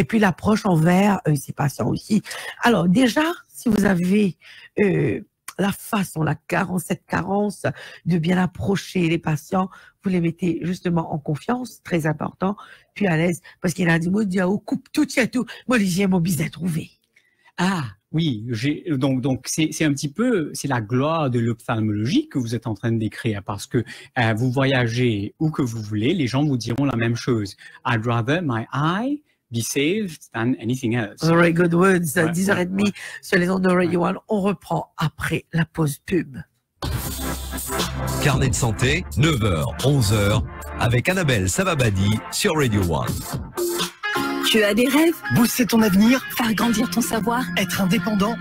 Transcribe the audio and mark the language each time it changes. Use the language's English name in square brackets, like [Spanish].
[French] Et puis l'approche envers ces patients aussi. Alors déjà, si vous avez la façon, cette carence de bien approcher les patients, vous les mettez justement en confiance, très important, puis à l'aise, parce qu'il y a des mots de coupe tout, moi, j'ai mon business trouvé. Oui, donc c'est un petit peu, c'est la gloire de l'ophtalmologie que vous êtes en train de décrire, parce que vous voyagez où que vous voulez, les gens vous diront la même chose. [English] I'd rather my eye be saved than anything else. Very good words. [French] 10h30 sur les ondes de Radio One. On reprend après la pause pub. Carnet de santé, 9h, 11h, avec Annabelle Savabadi sur Radio One. Tu as des rêves? Booster ton avenir? Faire grandir ton savoir? Être indépendant?